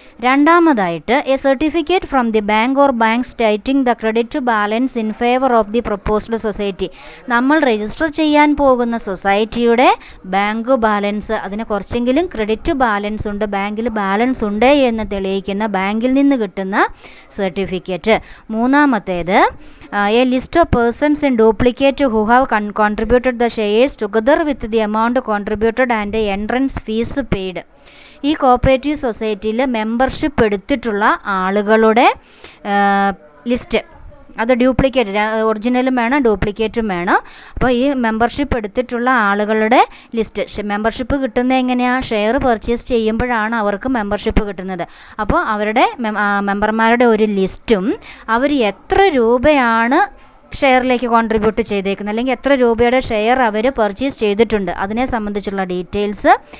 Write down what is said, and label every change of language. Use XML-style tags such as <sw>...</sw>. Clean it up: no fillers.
<ml>രണ്ടാമതായിട്ട്</ml> <en>A certificate from the bank or bank stating the credit balance in favour of the proposed society.</en> <ml>നമ്മൾ register ചെയ്യാൻ പോകുന്ന സൊസൈറ്റിയുടെ bank balance, അതിന് കുറച്ചെങ്കിലും ക്രെഡിറ്റ് ബാലൻസ് ഉണ്ട്, ബാങ്കിൽ ബാലൻസ് ഉണ്ട് എന്ന് തെളിയിക്കുന്ന ബാങ്കിൽ നിന്ന് കിട്ടുന്ന സർട്ടിഫിക്കറ്റ്. മൂന്നാമത്തേത്</ml> <en>a list of persons in duplicate who have contributed the shares together with the amount contributed and the entrance fees paid.</en> <ml>ഈ കോപ്പറേറ്റീവ് സൊസൈറ്റിയിൽ മെമ്പർഷിപ്പ് എടുത്തിട്ടുള്ള ആളുകളുടെ ലിസ്റ്റ്, അത് ഡ്യൂപ്ലിക്കേറ്റ്, ഒറിജിനലും വേണം ഡ്യൂപ്ലിക്കേറ്റും വേണം. അപ്പോൾ ഈ മെമ്പർഷിപ്പ് എടുത്തിട്ടുള്ള ആളുകളുടെ ലിസ്റ്റ്, മെമ്പർഷിപ്പ് കിട്ടുന്നത് എങ്ങനെയാണ്? ഷെയർ പർച്ചേസ് ചെയ്യുമ്പോഴാണ് അവർക്ക് മെമ്പർഷിപ്പ് കിട്ടുന്നത്. അപ്പോൾ അവരുടെ മെമ്പർമാരുടെ ഒരു ലിസ്റ്റും അവർ എത്ര രൂപയാണ് ഷെയറിലേക്ക് കോൺട്രിബ്യൂട്ട് ചെയ്തേക്കുന്നത്, അല്ലെങ്കിൽ എത്ര രൂപയുടെ ഷെയർ അവർ പർച്ചേസ് ചെയ്തിട്ടുണ്ട്, അതിനെ സംബന്ധിച്ചുള്ള ഡീറ്റെയിൽസ്.</ml>